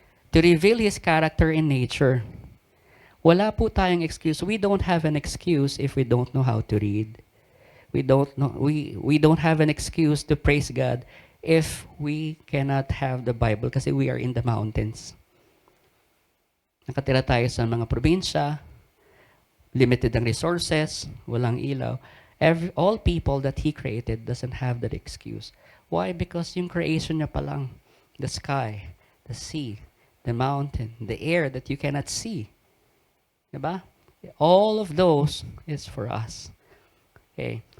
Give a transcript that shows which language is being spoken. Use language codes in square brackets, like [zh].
[en] To reveal His character and nature. [tl] Wala po tayong excuse. [en] We don't have an excuse if we don't know how to read. We don't have an excuse to praise God if we cannot have the Bible [tl] kasi [en] we are in the mountains. [tl] Nakatira tayo sa mga probinsya, limited ang resources, walang ilaw. [en] All people that He created doesn't have that excuse. Why? Because [tl] yung creation niya pa lang, [en] the sky, the sea, the mountain, the air that you cannot see. Diba? All of those is for us. Okay.